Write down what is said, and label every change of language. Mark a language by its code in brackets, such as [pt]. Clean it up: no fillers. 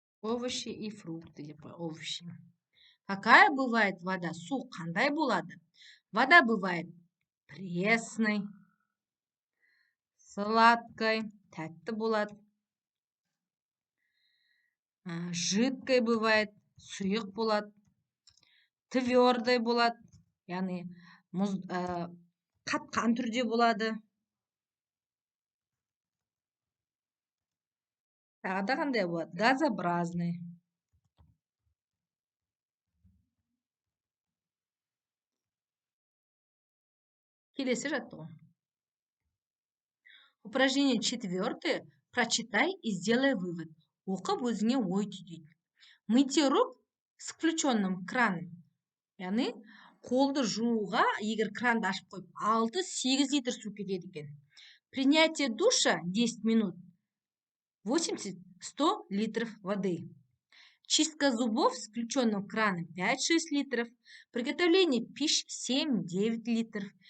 [ru] Овощи и фрукты, овощи. Какая бывает вода? [kk] Су қандай болады? [ru] Вода бывает пресной, сладкой, [kk] тәтті болады. [ru] Жидкой бывает, [kk] сұйық болады. [ru] Твердой [kk] болады, яғни қатқан түрде болады. Тағы да қандай болады? Газообразный. Келесі жаттығу. [ru] Упражнение 4. Прочитай и сделай вывод. [kk] Оқып өзіңе ой түйдейді. [ru] Мытье рук с включенным краном. [kk] Яғни қолды жууға егер кранды ашып қойып 6-8 литр су кетеді екен. [ru] Принятие душа 10 минут 80-100 литров воды. Чистка зубов с включенным краном 5-6 литров. Приготовление пищи 7-9 литров.